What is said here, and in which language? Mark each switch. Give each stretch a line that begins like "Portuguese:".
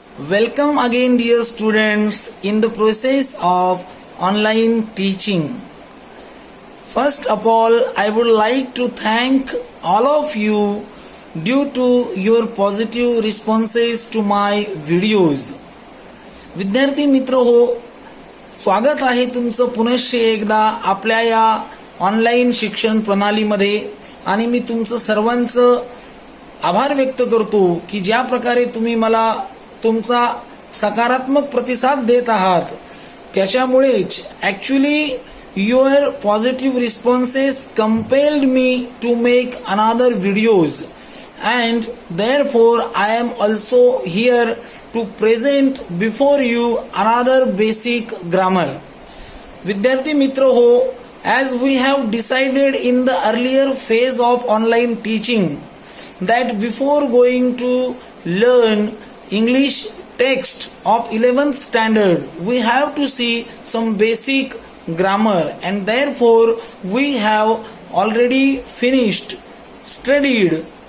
English: Welcome again, dear students, in the process of online teaching. First of all, I would like to thank all of you due to your positive responses to my videos.
Marathi: विद्यार्थी मित्र हो, स्वागत आहे तुमचं पुनश्च एकदा आपल्या या ऑनलाईन शिक्षण प्रणालीमध्ये आणि मी तुमचं सर्वांचं आभार व्यक्त करतो की ज्या प्रकारे तुम्ही मला तुमचा सकारात्मक प्रतिसाद देत आहात त्याच्यामुळेच
English: Actually your positive responses compelled me to make another videos and therefore I am also here to present before you another basic grammar.
Marathi: विद्यार्थी मित्र हो,
English: as we have decided in the earlier phase of online teaching that before going to learn English text of 11th standard we have to see some basic grammar, and therefore we have already finished studied